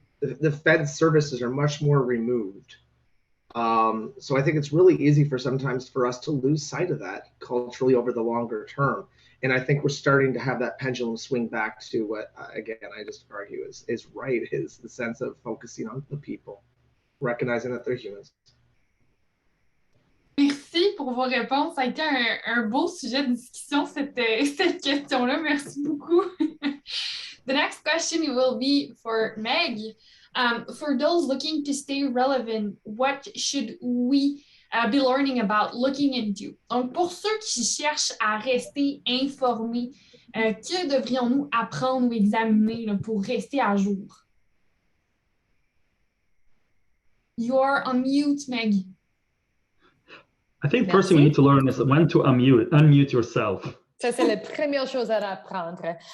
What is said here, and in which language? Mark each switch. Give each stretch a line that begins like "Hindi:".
English: The Fed services are much more removed. So I think it's really easy sometimes for us to lose sight of that culturally over the longer term. And I think we're starting to have that pendulum swing back to what, again, I just argue is right, is the sense of focusing on the people, recognizing that they're humans.
French: Merci pour vos réponses. Ça a été un beau sujet de discussion, cette question-là. Merci beaucoup.
English: The next question will be for Meg. For those looking to stay relevant, what should we be learning about, looking into?
French: Donc, pour ceux qui cherchent à rester informés, que devrions-nous apprendre ou examiner là, pour rester à jour?
English: You're on mute, Meg. I think first thing we need to learn is when to unmute yourself.
French: Ça, c'est la première chose à apprendre.